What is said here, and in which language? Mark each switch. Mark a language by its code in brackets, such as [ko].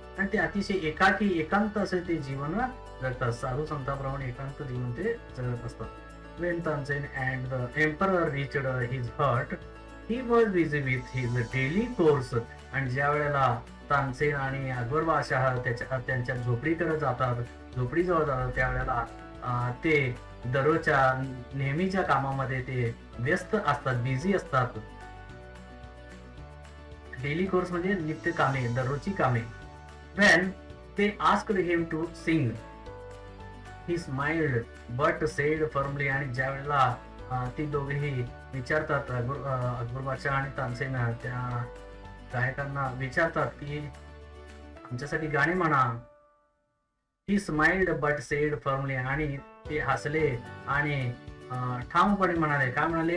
[mr] आणि ते अतिशय एकांत असे ते जीवन जगतात. साधू संतांप्रमाणे एकांत जीवन ते जगत असतात. [en] When Tansen and the emperor reached his hut, he was busy with his daily course. [mr] आणि ज्या वेळेला तानसेन आणि अकबर बादशाह त्यांच्या झोपडीकडे जातात, झोपडीजवळ जातात, त्यावेळेला ते दररोजच्या नेहमीच्या कामामध्ये ते व्यस्त असतात, बिझी असतात. [en] daily course [mr] म्हणजे नित्य कामे, दररोजची कामे. [en] When they asked him to sing, he smiled but said firmly. [mr] आणि ज्या वेळेला ती दोघेही विचारतात, अकबर बादशाह आणि तानसेन त्या गायकांना विचारतात की आमच्यासाठी गाणी म्हणा. [en] He smiled but said firmly. [mr] आणि ते हसले आणि ठामपणे म्हणाले. काय म्हणाले?